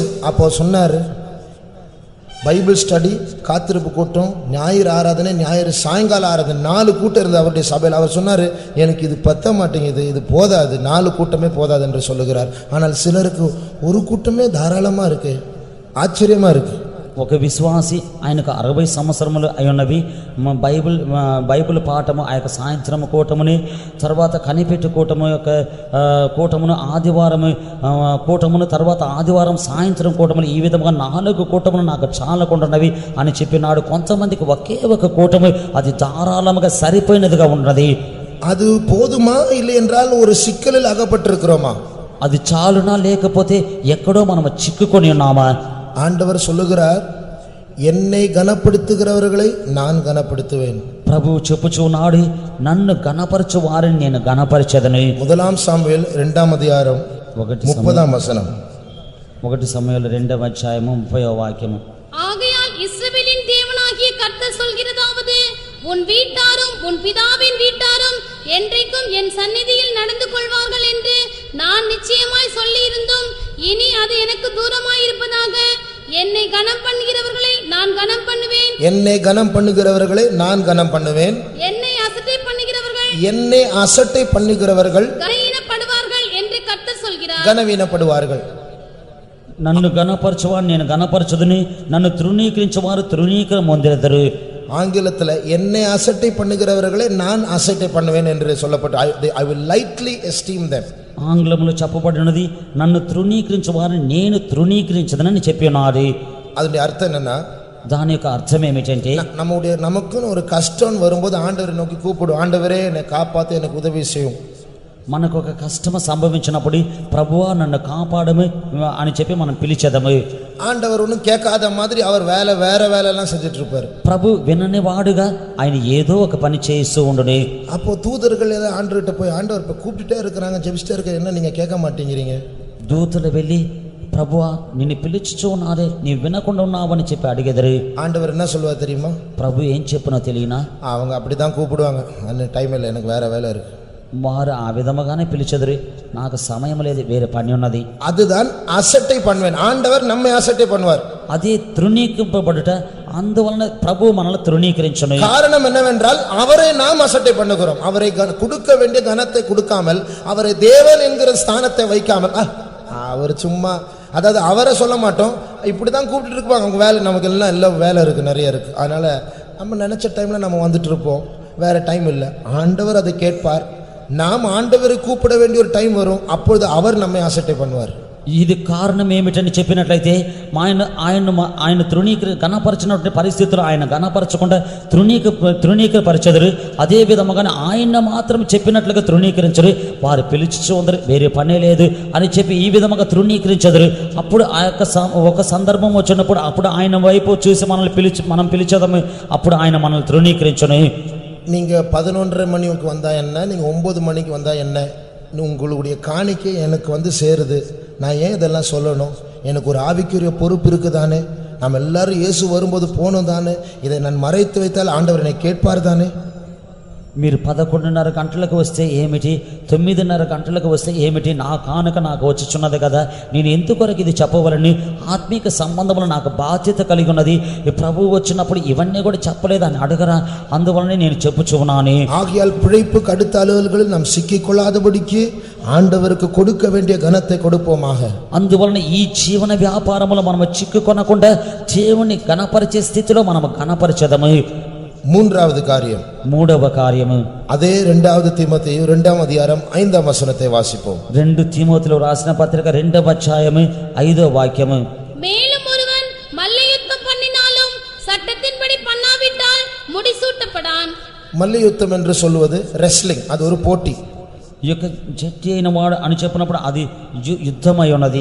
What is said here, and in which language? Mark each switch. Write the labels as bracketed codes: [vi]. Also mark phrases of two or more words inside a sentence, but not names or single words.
[ta] அப்போ சொன்னார், [en] Bible study, [ta] காத்திருப்பு கூட்டம், ஞாயிறு ஆராதனை, ஞாயிறு சாயங்கால ஆராதனை, 4 கூட்டம் இருந்தது அவருடைய சபையில். அவர் சொன்னார், எனக்கு இது பத்த மாட்டேங்குது, இது போதாது, 4 கூட்டமே போதாது என்று சொல்லுகிறார். ஆனால் சிலருக்கு ஒரு கூட்டமே தாராளமாக இருக்கு. ஆச்சரியமாக இருக்கு. [te] ఒక విశ్వాసి ఆయనకు 60 సంవత్సరములు అయి ఉన్నవి. బైబిల్ పాఠము ఆ యొక్క సాయంత్రం కూటముని, తర్వాత కనిపెట్టు కూటము యొక్క కూటమును, ఆదివారం కూటమును, తర్వాత ఆదివారం సాయంత్రం కూటములు, ఈ విధంగా 4 కూటములు నాకు చాలకుండాన్నవి అని చెప్పినాడు. కొంతమందికి ఒకే ఒక కూటము అది ధారాళముగా సరిపోయినదిగా ఉన్నది. [ta] அது போதுமா இல்லை என்றால் ஒரு சிக்கலில் அகப்பட்டிருக்கிறோமா? [te] అది చాలునా లేకపోతే ఎక్కడో మనం చిక్కుకొని ఉన్నామా? [ta] ஆண்டவர் சொல்லுகிறார், என்னை கனப்படுத்துகிறவர்களை நான் கனப்படுத்துவேன். [te] ప్రభువు చెప్పుచున్నాడు, నన్ను గణపరచు వారిని నేను గణపరచెదను. [ta] 1 சாமுவேல் 2ஆம் அதிகாரம் 30ஆம் வசனம். [te] 1 సమూయేలు 2వ అధ్యాయము 30వ వాక్యము. [ta] ஆகையால் இஸ்ரவேலின் தேவனாகிய கர்த்தர் சொல்கிறதாவது, உன் வீட்டாரும் உன் பிதாவின் வீட்டாரும் என்றைக்கும் என் சந்நிதியில் நடந்து கொள்வார்கள் என்று நான் நிச்சயமாய் சொல்லியிருந்தும் இனி அது எனக்கு தூரமாய் இருப்பதாக. என்னை கனம் பண்ணுகிறவர்களை நான் கனம் பண்ணுவேன். என்னை கனம் பண்ணுகிறவர்களை நான் கனம் பண்ணுவேன். என்னை அசட்டை பண்ணுகிறவர்கள் கனவீனப்படுவார்கள் என்று கர்த்தர் சொல்கிறார். கனவீனப்படுவார்கள். [te] నన్ను గణపరచువారు నేను గణపరచుదుని, నన్ను తృణీకరించువారు తృణీకరణ పొందెదరు. [ta] ஆங்கிலத்தில் என்னை அசட்டை பண்ணுகிறவர்களை நான் அசட்டை பண்ணுவேன் என்று சொல்லப்பட்டு [en] I will lightly esteem them. [te] ఆంగ్లంలో చెప్పబడినది, నన్ను తృణీకరించు వారిని నేను తృణీకరించదనని చెప్పి ఉన్నది. [ta] அதனுடைய அர்த்தம் என்னன்னா, [te] దాని యొక్క అర్థం ఏమిటంటే, [ta] நமக்குன்னு ஒரு கஷ்டம் வரும்போது ஆண்டவரை நோக்கி கூப்பிடும், ஆண்டவரே என்னை காப்பாத்து, எனக்கு உதவி செய்யும். [te] మనకు ఒక కష్టము సంభవించినప్పుడు ప్రభువా నన్ను కాపాడము అని చెప్పి మనం పిలిచేదము. [ta] ஆண்டவர் ஒன்றும் கேட்காத மாதிரி அவர் வேற வேலையெல்லாம் செஞ்சுட்டு இருப்பார். [te] ప్రభు వినని వాడుగా ఆయన ఏదో ఒక పని చేస్తూ ఉండునే. [ta] அப்போ தூதர்கள் ஏதோ ஆண்டவர்கிட்ட போய், ஆண்டவர் இப்போ கூப்பிட்டுட்டே இருக்கிறாங்க, ஜெபிச்சுட்டே இருக்க, என்ன நீங்க கேட்க மாட்டேங்கிறீங்க? [te] దూతలు వెళ్ళి, ప్రభువా నిన్ను పిలుచుచూ ఉన్నారే, నీవు వినకుండా ఉన్నావని చెప్పి అడిగెదరు. [ta] ஆண்டவர் என்ன சொல்லுவார் தெரியுமா? [te] ప్రభు ఏం చెప్పునో తెలియనా, [ta] அவங்க அப்படிதான் கூப்பிடுவாங்க, அந்த டைம் இல்லை, எனக்கு வேற வேலை இருக்கு. [te] వారు ఆ విధముగానే పిలిచెదరు, నాకు సమయం లేదు, వేరే పని ఉన్నది. [ta] அதுதான் அசட்டை பண்ணுவேன். ஆண்டவர் நம்மை அசட்டை பண்ணுவார். అది తృణీకరింపబడుట, అందువలన ప్రభు మనల్ని తృణీకరించును. காரணம் என்னவென்றால் அவரை நாம் அசட்டை பண்ணுகிறோம். அவரை கொடுக்க வேண்டிய கனத்தை கொடுக்காமல், அவரை தேவன் என்கிற ஸ்தானத்தை வைக்காமல், அவர் சும்மா, அதாவது அவரை சொல்ல மாட்டோம், இப்படிதான் கூப்பிட்டு இருப்பாங்க, அவங்க வேலை நமக்கு எல்லாம் இல்லை, வேலை இருக்கு, நிறைய இருக்கு, அதனால நம்ம நினைச்ச டைம்ல நம்ம வந்துட்டு இருப்போம், வேற டைம் இல்லை. ஆண்டவர் அதை கேட்பார். நாம் ஆண்டவரை கூப்பிட வேண்டிய ஒரு டைம் வரும், அப்பொழுது அவர் நம்மை அசட்டை பண்ணுவார். [te] ఇది కారణం ఏమిటని చెప్పినట్లయితే, ఆయన గణపరచినటువంటి పరిస్థితులు ఆయన గణపరచకుండా తృణీకరపరచెదరు. అదే విధముగానే ఆయన మాత్రం చెప్పినట్లుగా తృణీకరించరు. వారు పిలిచి ఉందరు, వేరే పనే లేదు అని చెప్పి ఈ విధముగా తృణీకరించెదరు. అప్పుడు ఆ యొక్క ఒక సందర్భం వచ్చినప్పుడు అప్పుడు ఆయన వైపు చూసి మనం పిలిచేదాము, అప్పుడు ఆయన మనల్ని తృణీకరించును. [ta] நீங்க 11:30 மணிக்கு வந்தா என்ன, நீங்க 9 மணிக்கு வந்தா என்ன, உங்களுடைய காணிக்கை எனக்கு வந்து சேருது, நான் ஏன் இதெல்லாம் சொல்லணும்? எனக்கு ஒரு ஆவிக்குரிய பொறுப்பு இருக்குதானே, நம்ம எல்லாரும் இயேசு வரும்போது போகணும் தானே, இதை நான் மறைத்து வைத்தால் ஆண்டவர் என்னை கேட்பார் தானே. [te] మీరు 11:30 గంటలకు వస్తే ఏమిటి, 9:30 గంటలకు వస్తే ఏమిటి, నా కానుక నాకు వచ్చుచున్నది కదా, నేను ఎందుకొరకు ఇది చెప్పవలని ఆత్మీక సంబంధంలో నాకు బాధ్యత కలిగి ఉన్నది. ఈ ప్రభువు వచ్చినప్పుడు ఇవన్నీ కూడా చెప్పలేదని అడగరా, అందువలనే నేను చెప్పుచున్నాను. [ta] ஆகையால் பிழைப்புக்கு அடுத்த அலுவல்களில் நாம் சிக்கிக்கொள்ளாதபடிக்கு ஆண்டவருக்கு கொடுக்க வேண்டிய கனத்தை கொடுப்போமாக. [te] అందువలన ఈ జీవన వ్యాపారములో మనం చిక్కుకొనకుండా దేవుని గణపరిచే స్థితిలో మనం గణపరిచెదము. [ta] மூன்றாவது காரியம், [te] మూడవ కార్యము, [ta] அதே 2 தீமோத்தேயு 2ஆம் அதிகாரம் 5ஆம் வசனத்தை வாசிப்போம். [te] 2 தீமோத்தேயுలో రాసిన పత్రిక 2వ అధ్యాయము 5వ వాక్యము. [ta] மேலும் ஒருவன் மல்யுத்தம் பண்ணினாலும் சட்டத்தின்படி பண்ணாவிட்டால் முடிசூட்டப்படான். மல்யுத்தம் என்று சொல்வது ரெஸ்லிங், அது ஒரு போட்டி. [te] ఈ యొక్క జట్టి అయిన వాడు అని చెప్పినప్పుడు అది యుద్ధమై ఉన్నది.